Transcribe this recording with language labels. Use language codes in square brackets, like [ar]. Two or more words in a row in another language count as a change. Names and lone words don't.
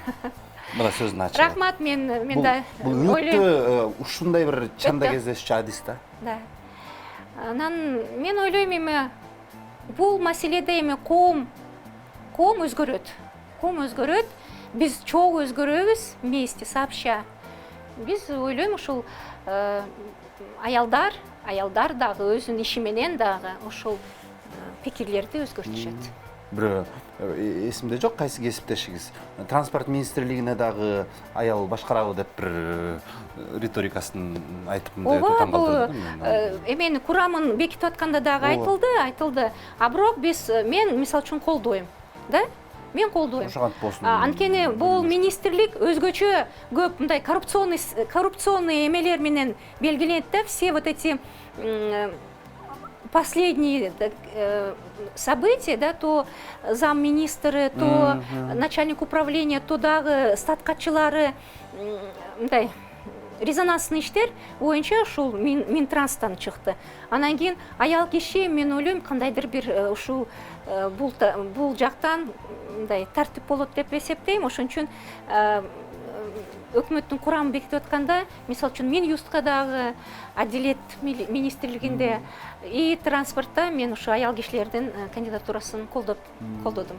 [ky] Мына сөздүн ачыгы. Рахмат, мен да бул өтө ушундай бир чанда кездешчү адис да. Да. Анан мен ойлойм, эми бул маселеде эми коом өзгөрөт. Коом өзгөрөт, биз чогуу өзгөрөбүз [ru] вместе, сообща. [ky] Биз ойлойм, ушул аялдар дагы өзүнүн иши менен дагы ошол пикирлерди өзгөртүшөт. Бирөө эсимде жок, кайсы кесиптешиңиз транспорт министрлигине дагы аял башкарабы деп бир риторикасын айтып мындай таң калтырды. Эмени курамын бекитип атканда дагы айтылды. А бирок мен мисалы үчүн колдойм, да? Мен колдойм. Анткени бул министрлик өзгөчө көп мындай коррупционный эмелер менен белгиленет да, [ru] все вот эти последние события, да, то замминистры, то начальник управления, то [ky] дагы статкачылары, мындай резонансный иштер боюнча ушул Минтранстан чыкты. Анан кийин аял киши, мен ойлойм, кандайдыр бир ушул бул жактан мындай тартип болот деп эсептейм. Ошон үчүн өкмөттүн курамын бекитип атканда, мисалы үчүн Минюстка дагы, Адилет министрлигинде и транспортта мен ушу аял кишилердин кандидатурасын колдодум.